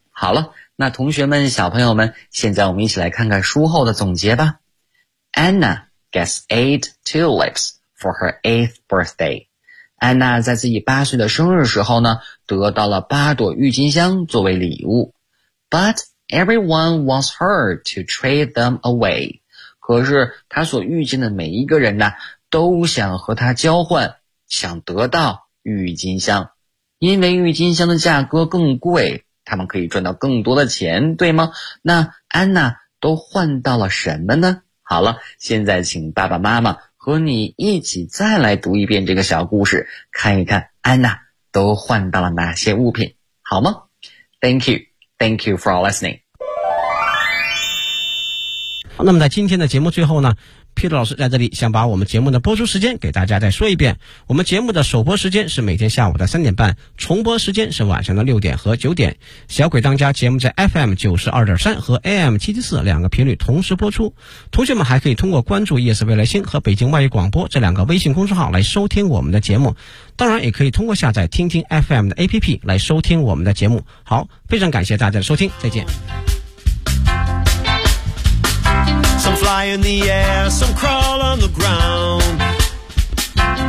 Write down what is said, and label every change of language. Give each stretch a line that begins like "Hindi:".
Chinese: 好了，那同学们、小朋友们，现在我们一起来看看书后的总结吧。
English: Anna. Gets 8 tulips for her 8th birthday.
Chinese: 安娜在自己八岁的生日时候呢，得到了八朵郁金香作为礼物。
English: But everyone wants her to trade them away.
Chinese: 可是她所遇见的每一个人呢，都想和她交换，想得到郁金香。因为郁金香的价格更贵，他们可以赚到更多的钱，对吗？那安娜都换到了什么呢？好了，现在请爸爸妈妈和你一起再来读一遍这个小故事，看一看安娜都换到了哪些物品，好吗？
English: Thank you. Thank you for listening.
Chinese: 那么在今天的节目最后呢，Peter 老师在这里想把我们节目的播出时间给大家再说一遍，我们节目的首播时间是每天下午的3:30，重播时间是晚上的6:00和9:00。小鬼当家节目在 FM92.3 和 AM774 两个频率同时播出，同学们还可以通过关注夜色未来星和北京外语广播这两个微信公众号来收听我们的节目，当然也可以通过下载听听 FM 的 APP 来收听我们的节目。好，非常感谢大家的收听，再见。
English: Some fly in the air, some crawl on the ground.